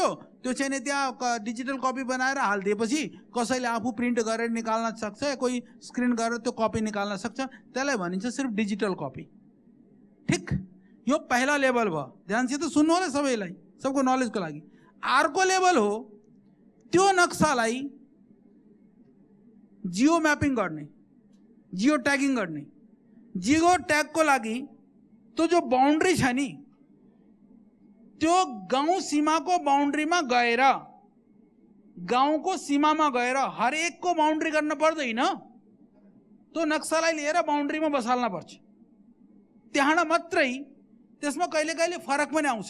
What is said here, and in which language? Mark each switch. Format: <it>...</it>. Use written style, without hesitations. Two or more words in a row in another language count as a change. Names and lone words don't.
<ne>त्यो चाहिँ नि त्यहाँ</ne> <en>digital copy</en> <ne>बनाएर हालिदिएपछि कसैले आफू प्रिन्ट गरेर निकाल्न सक्छ, कोही स्क्रिन गरेर त्यो कपी निकाल्न सक्छ, त्यसलाई भनिन्छ सिर्फ</ne> <en>digital copy.</en> <ne>ठीक, यो पहिला लेभल भयो, ध्यानसित सुन्नु होला सबैलाई, सबको नलेजको लागि। अर्को लेभल हो त्यो नक्सालाई</ne> <en>geo mapping</en> <ne>गर्ने,</ne> <en>geo tagging</en> <ne>गर्ने।</ne> <en>geo tag</en> <ne>को लागि तो जो बाउंड्री छ नि, त्यो गाउँ सीमाको बाउंड्रीमा गएर, गाउँको सीमामा गएर हरेकको बाउंड्री गर्न पर्दैन, तो नक्सालाई लिएर बाउंड्रीमा बसाल्न पर्छ। त्यहाँ मात्रै त्यसमा कहिले कहिले फरक पनि आउँछ।</ne>